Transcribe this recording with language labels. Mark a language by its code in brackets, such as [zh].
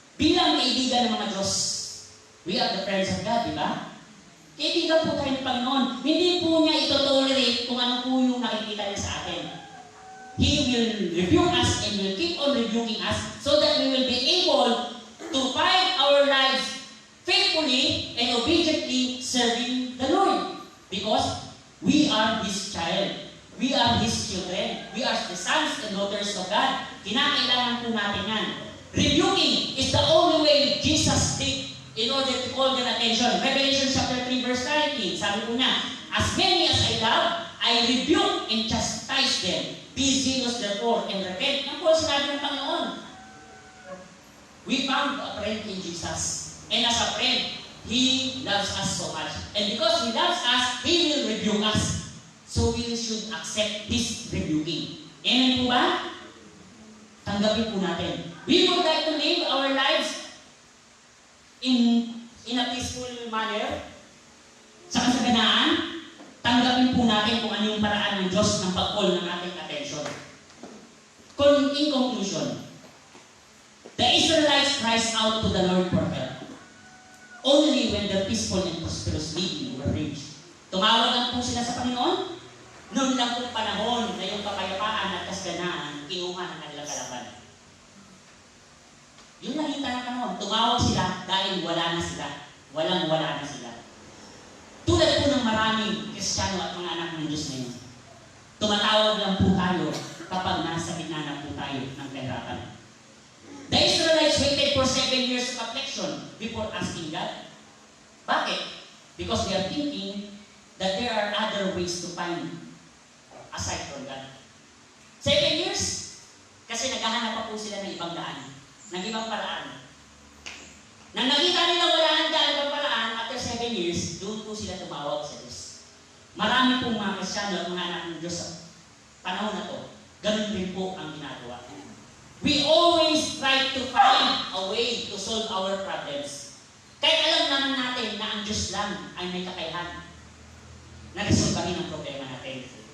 [tl] Bilang kaibigan ng mga Diyos, [en] we are the friends of God, [tl] diba? Kaibigan po tayo ng Panginoon. Hindi po niya ito-tolerate kung ano po yung nakikita niya sa atin. [en] He will rebuke us and will keep on rebuking us so that we will be able to find our lives faithfully and obediently serving the Lord. Because we are His child. We are His children. We are the sons and daughters of God. [tl] Kinakailangan po natin yan. [en] Rebuking is the only way Jesus did in order to call their attention. Revelation chapter 3 verse 19, [tl] sabi po niya, [en] as many as I love, I rebuke and chastise them. Be zealous therefore and repent. [tl] Yan po sinabi ng Panginoon. [en] We found a friend in Jesus. And as a friend, He loves us so much. And because He loves us, He will rebuke us. So we should accept this rebuking. Amen po ba? [tl] Tanggapin po natin. [en] We would like to live our lives in a peaceful manner. [tl] Sa kasaganaan, tanggapin po natin kung ano yung paraan ng Diyos ng pag-call ng ating attention. [en] In conclusion, the Israelites cries out to the Lord for help. Only when their peaceful and prosperous living were reached. [tl] Tumawag lang po sila sa Panginoon. Noon lang po panahon na yung kapayapaan at kasaganaan kinuha ng kanilang kalaban. Yun lang yung tanong. Tumawag sila dahil wala na sila. Walang-wala na sila. Tulad po ng maraming Kristiyano at mga anak ng Diyos ngayon. Tumatawag lang po tayo kapag nasa gitna na po tayo ng kahirapan. [en] The Israelites waited for 7 years of affliction before asking God. [tl] Bakit? [en] Because they are thinking that there are other ways to find aside from God. 7 years? Kasi [tl] Kasi naghahanap pa po sila ng ibang daan, ng ibang paraan. Nang nakita nila wala nang daan ibang paraan, [en] after 7 years, [tl] doon po sila tumawag sa Diyos. Marami pong mga Kristyano at mga anak ng Diyos sa panahon na to, ganun din po ang ginagawa. [en] We always try to find a way to solve our problems. [tl] Kaya alam naman natin na ang Diyos lang ay may kakayahan na resolbahin ang problema natin.